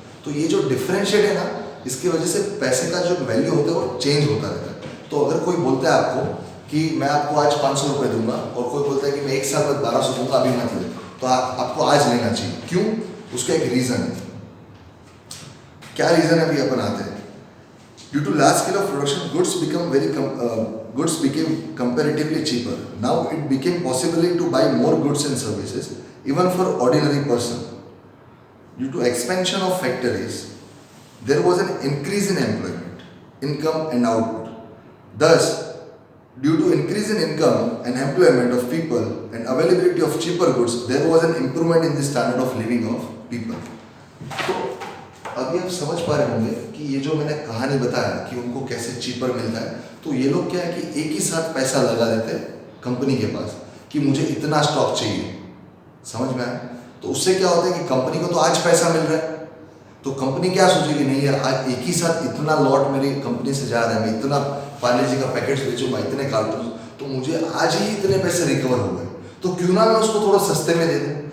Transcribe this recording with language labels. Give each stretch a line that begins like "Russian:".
Hindi: तो ये जो डिफरेंशिएट है ना, इसकी वजह से पैसे का जो वैल्यू होता है वो चेंज होता रहता है। तो अगर कोई बोलता है आपको कि मैं आपको आज 500 रुपये दूंगा, और कोई बोलता है कि मैं 1 साल बाद 1200 दूंगा, अभी मत ले, तो आपको आज लेना चाहिए। क्यों? उसका एक रीज़न है। क्या रीज़न है, अभी अपन आते हैं।
English: Due to large scale of production, goods became comparatively cheaper. Now it became possible to buy more goods and services, even for ordinary person. Due to expansion of factories, there was an increase in employment, income and output. Thus, due to increase in income and employment of people and availability of cheaper goods, there was an improvement in the standard of living of people.
Hindi: So, अभी आप समझ पा रहे होंगे कि ये जो मैंने कहानी बताया कि उनको कैसे चीपर मिलता है, तो ये लोग क्या है कि एक ही साथ पैसा लगा देते हैं कंपनी के पास कि मुझे इतना स्टॉक चाहिए। समझ में आया? तो उससे क्या होता है कि कंपनी को तो आज पैसा मिल रहा है, तो कंपनी क्या सोचेगी, नहीं यार आज एक ही साथ इतना लॉट मेरी कंपनी से जा रहा है, मैं इतना पार्ले जी का पैकेट बेचूंगा, इतने कार्टून, तो मुझे आज ही इतने पैसे रिकवर हो गए, तो क्यों ना मैं उसको थोड़ा सस्ते में दे दूँ।